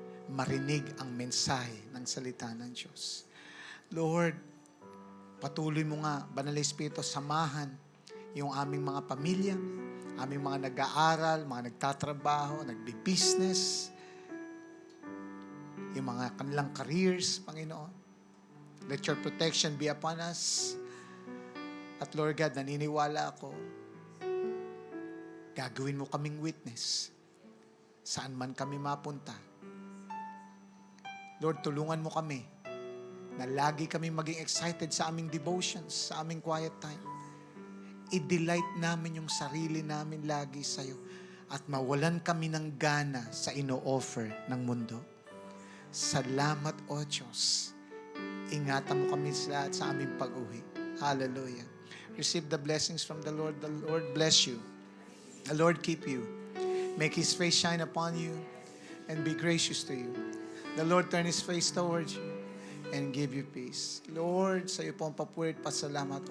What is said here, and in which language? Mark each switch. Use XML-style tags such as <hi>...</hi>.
<tl>Marinig ang mensahe ng salita ng Diyos. Lord, patuloy mo nga, Banal na Espiritu, samahan yung aming mga pamilya, aming mga nag-aaral, mga nagtatrabaho, nagbi-business, yung mga kanilang careers, Panginoon.</tl> <en>Let your protection be upon us.</en> <tl>At Lord God, naniniwala ako, gagawin mo kaming witness saan man kami mapunta. Lord, tulungan mo kami na lagi kami maging excited sa aming devotions, sa aming quiet time. I-delight namin yung sarili namin lagi sa'yo at mawalan kami ng gana sa ino-offer ng mundo. Salamat, O Diyos. Ingatan mo kami sa aming pag-uwi. Hallelujah.</tl> <en>Receive the blessings from the Lord. The Lord bless you. The Lord keep you. Make His face shine upon you and be gracious to you. The Lord turn His face towards you and give you peace.</en> <tl>Lord, sa iyo po ang papuri at pasalamat.</tl>